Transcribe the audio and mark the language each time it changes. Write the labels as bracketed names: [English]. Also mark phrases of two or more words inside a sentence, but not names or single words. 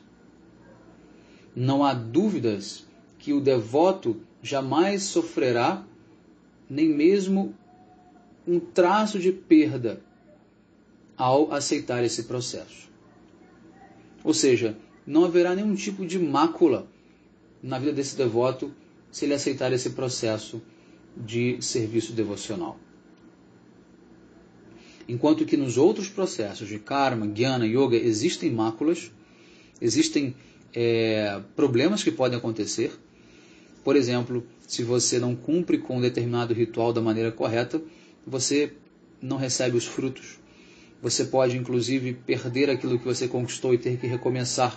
[Portuguese] Não há dúvidas que o devoto jamais sofrerá nem mesmo um traço de perda ao aceitar esse processo. Ou seja, não haverá nenhum tipo de mácula na vida desse devoto se ele aceitar esse processo de serviço devocional. Enquanto que nos outros processos de karma, jnana, yoga, existem máculas, existem problemas que podem acontecer. Por exemplo, se você não cumpre com um determinado ritual da maneira correta, você não recebe os frutos. Você pode, inclusive, perder aquilo que você conquistou e ter que recomeçar.